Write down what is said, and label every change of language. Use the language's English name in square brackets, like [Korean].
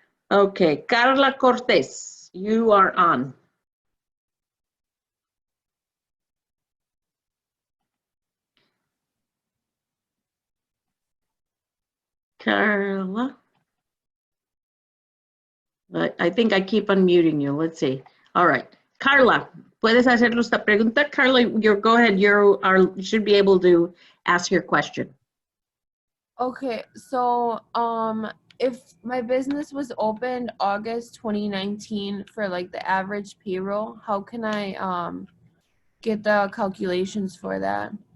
[English] Okay, Carla Cortés, you are on. Carla. I think I keep unmuting you. Let's see. All right. [Spanish] Carla, ¿puedes hacernos esta pregunta? [English] Carla, go ahead. You should be able to ask your question. Okay, so if my business was opened August 2019 for like the average payroll, how can I get the calculations for that?